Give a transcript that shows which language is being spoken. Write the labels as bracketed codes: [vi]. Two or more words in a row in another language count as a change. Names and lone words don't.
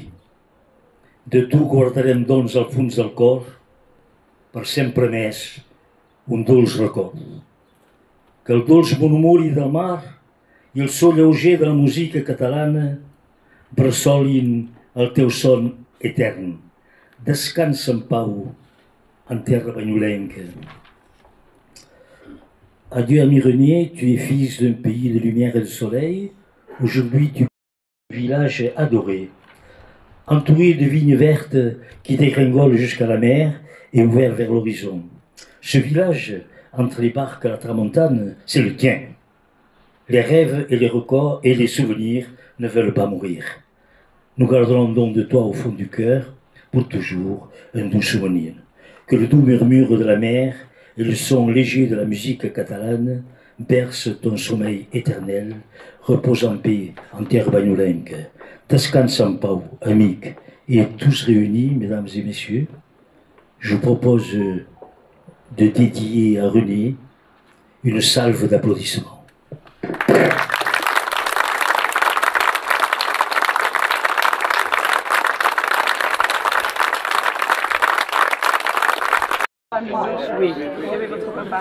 [ca] De tu guardarem, doncs, al fons del cor, per sempre més, un dolç record. Que el dolç murmuri del mar i el so lleuger de la música catalana bressolin el teu son etern. Descansa en pau en terra bagnolenca. [fr] Adieu, ami René, tu es fils d'un pays de lumière et de soleil. Aujourd'hui, tu es un village adoré, entouré de vignes vertes qui dégringolent jusqu'à la mer et ouvert vers l'horizon. Ce village, entre les barques à la tramontane, c'est le tien. Les rêves et les records et les souvenirs ne veulent pas mourir. Nous garderons donc de toi au fond du cœur, pour toujours, un doux souvenir. Que le doux murmure de la mer et le son léger de la musique catalane bercent ton sommeil éternel. Repose en paix en terre bagnolenque. [ca] Descansa en pau, amic. [fr] Et tous réunis, mesdames et messieurs, je vous propose de dédier à René une salve d'applaudissements. Oui, il y avait votre papa.